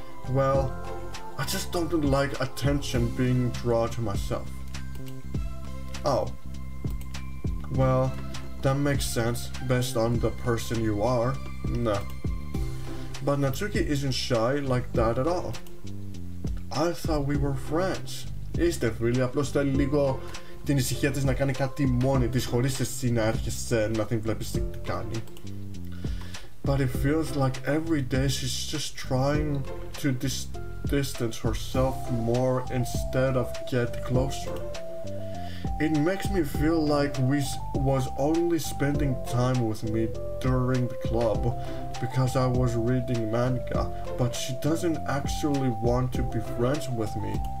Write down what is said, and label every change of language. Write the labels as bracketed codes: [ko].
[en] Well, I just don't like attention being drawn to myself. Oh. Well, that makes sense based on the person you are. No. But Natsuki isn't shy like that at all. I thought we were friends. [el] Είστε φίλοι, απλώς θέλει λίγο την ησυχία της να κάνει κάτι μόνη της, χωρίς εσύ να έρχεσαι να την βλέπεις τι κάνει. [en] But it feels like every day she's just trying to distance herself more instead of get closer. It makes me feel like we was only spending time with me during the club because I was reading manga, but she doesn't actually want to be friends with me.